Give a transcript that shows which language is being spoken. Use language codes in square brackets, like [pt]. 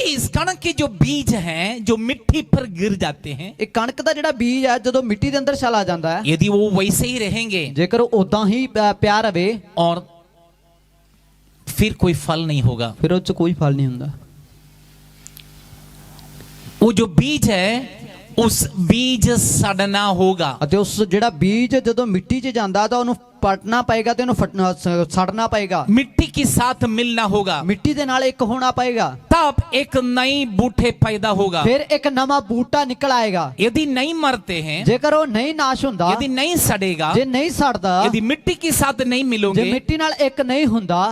[hi] इस कणक के जो बीज हैं जो मिट्टी पर गिर जाते हैं, [pa] ਇਹ ਕਣਕ ਦਾ ਜਿਹੜਾ ਬੀਜ ਹੈ ਜਦੋਂ ਮਿੱਟੀ ਦੇ ਅੰਦਰ ਚਲਾ ਜਾਂਦਾ ਹੈ [hi] यदि वो वैसे ही रहेंगे [pa] ਜੇਕਰ ਉਹ ਉਦਾਂ ਹੀ ਪਿਆ ਰਵੇ [hi] और फिर कोई फल नहीं होगा। [pa] ਫਿਰ ਉਹ ਚ ਕੋਈ ਫਲ ਨਹੀਂ ਹੁੰਦਾ। [hi] वो जो बीज है उस बीज सड़ना होगा। [pa] ਅਤੇ ਉਸ ਜਿਹੜਾ ਬੀਜ ਜਦੋਂ ਮਿੱਟੀ 'ਚ ਜਾਂਦਾ ਤਾਂ ਉਹਨੂੰ ਪਟਣਾ ਪਏਗਾ ਤੇ ਉਹਨੂੰ ਸੜਨਾ ਪਏਗਾ। [hi] मिट्टी के साथ मिलना होगा, [pa] ਮਿੱਟੀ ਦੇ ਨਾਲ ਇੱਕ ਹੋਣਾ ਪਏਗਾ। [hi] तब एक नई बूटे पैदा होगा। [pa] ਫਿਰ ਇੱਕ ਨਵਾਂ ਬੂਟਾ ਨਿਕਲ ਆਏਗਾ। [hi] यदि नहीं मरते हैं, [pa] ਜੇਕਰ ਉਹ ਨਹੀਂ ਨਾਸ਼ ਹੁੰਦਾ [hi] यदि नहीं सड़ेगा, [pa] ਜੇ ਨਹੀਂ ਸੜਦਾ [hi] यदि मिट्टी के साथ नहीं [pa] ਜੇ [hi] मिलोगे, [pa] ਮਿੱਟੀ ਨਾਲ ਇੱਕ ਨਹੀਂ ਹੁੰਦਾ